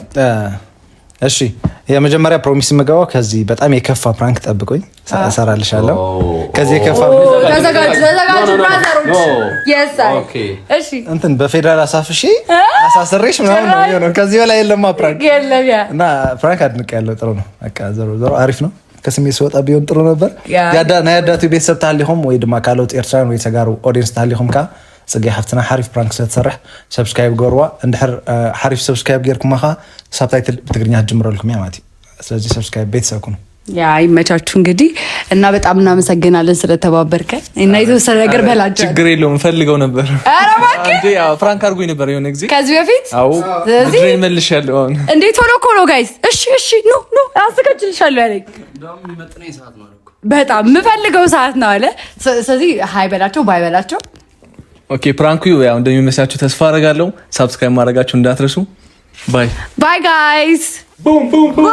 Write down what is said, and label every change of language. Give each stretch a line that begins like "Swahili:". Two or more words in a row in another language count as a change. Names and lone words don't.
Amharic: እሺ የመጀመሪያ ፕሮሚስ የምገባው ከዚህ በጣም የከፋ ፕራንክ ጠብቆኝ እሰራልሻለሁ። ከዚህ የከፋ ተዘጋጁ ብራዘሮች። ኦኬ እሺ እንትን በፌደራል አሳፍሼ አሳስሬሽ ምናምን ነው የሚሆነው። ከዚህ በላይ የለማ ፕራንክ የለም። እና ፕራንክ አድንቅ ያለው ጥሩ ነው። በቃ ዞሮ አሪፍ ነው። ከስሜት ስወጣ ቢሆን ጥሩ ነበር።
Tigrinya: ያዳቱ ቤተሰብ ታሊሆም ወይ ድማ ካልኦት ኤርትራን ወይ ተጋሩ ኦዲየንስ ታሊሆም ካ ጽጌ ሀፍትና ሓሪፍ ፕራንክ ስለተሰርሕ ሰብስክራይብ ገርዋ እንድሕር ሓሪፍ ሰብስክራይብ ጌርኩም ኻ ሳብታይትል ብትግርኛ ጀምረልኩም
Amharic: ያ ማለት ስለዚህ
Tigrinya: ሰብስክራይብ ቤተሰብ ኩኑ
Amharic: ያ ይመቻችሁ እንግዲህ እና በጣም እናመሰግናለን ስለተባበርከን እና የተወሰነ ነገር በላቸው። ችግር የለውም ፈልገው ነበር። ኧረ እባክህ እንዴ ያው ፍራንክ አድርጎኝ ነበር የሆነ ጊዜ ከዚህ በፊት። አዎ ስለዚህ መልሻለሁ አሁን እንዴ ቶሎ ኮሎ ጋይስ። እሺ ኑ አስተካክልሻለሁ ያለኝ እንደውም የሚመጥነኝ ሰዓት ነው አልኩ። በጣም የምፈልገው ሰዓት ነው አለ። ስለዚህ ሃይ በላቸው ባይ በላቸው። ኦኬ ፕራንኩ ያው እንደሚመስላችሁ ተስፋ አደርጋለሁ። ሰብስክራይብ ማድረጋችሁ እንዳትረሱ።
English: bye guys።
Amharic: ቡም